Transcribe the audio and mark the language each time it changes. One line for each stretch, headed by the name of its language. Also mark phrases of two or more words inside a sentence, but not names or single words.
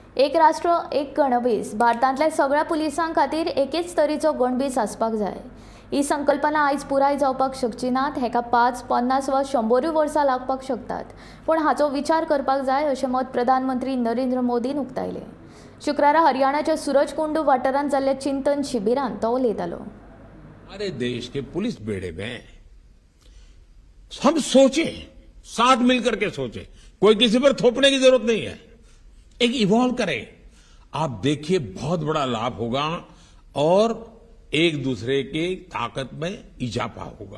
Konkani: एक राष्ट्र एक गणवेश भारतांतल्या सगळ्या पुलिसां खातीर एकेच तरेचो गणवेश आसपाक जाय। ही संकल्पना आयज पुराय जावपाक शकची नात। हेका 5, 50 वा 100 वर्सां लागपाक शकतात, पण हाचो विचार करपाक जाय अशें मत प्रधानमंत्री नरेंद्र मोदीन उक्तायलें। शुक्रारा हरियाणाच्या सूरजकुंड वाठारांत जाल्ल्या चिंतन शिबिरांत तो उलयतालो।
Hindi: हमारे देश के पुलिस बेड़े में हम सोचें, साथ मिलकर के सोचें, कोई किसी पर थोपने की जरूरत नहीं है, एक इवॉल्व करें। आप देखिए बहुत बड़ा लाभ होगा और एक दूसरे की ताकत में इजाफा होगा।